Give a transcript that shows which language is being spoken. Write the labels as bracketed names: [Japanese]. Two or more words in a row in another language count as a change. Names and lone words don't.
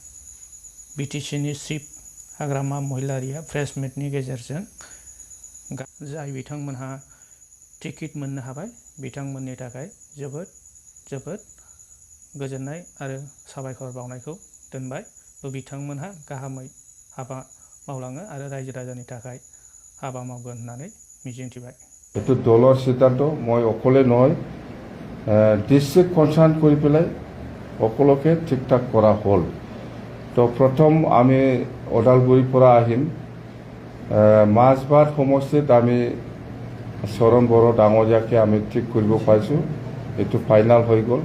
[Bodo] BTCनि चिफ हाग्रामा महिलारिया प्रेस मिटनि गेजेरजों जाय बिथांमोनहा टिकेट मोननो हाबाय बिथांमोननि थाखाय जोबोद गोजोननाय आरो साबायखर बावनायखौ दोनबाय। बिथांमोनहा गाहामै हाबा मावलाङो आरो रायजो राजानि थाखाय हाबा मावगोन होननानै मिजिंथिबाय। [Assamese] एतु दলৰ सिद्धाন্ত মই অকলে নহয়, [English] district concern [Assamese] কৰি পেলাই সকলোকে ঠিক ঠাক কৰা হ'ল। তো প্ৰথম আমি ওদালগুৰিৰ পৰা আহিম, মাজবাট সমষ্টিত আমি চৰণ বড়ো ডাঙৰীয়াকে আমি ঠিক কৰিব পাৰিছোঁ, এইটো ফাইনেল হৈ গ'ল।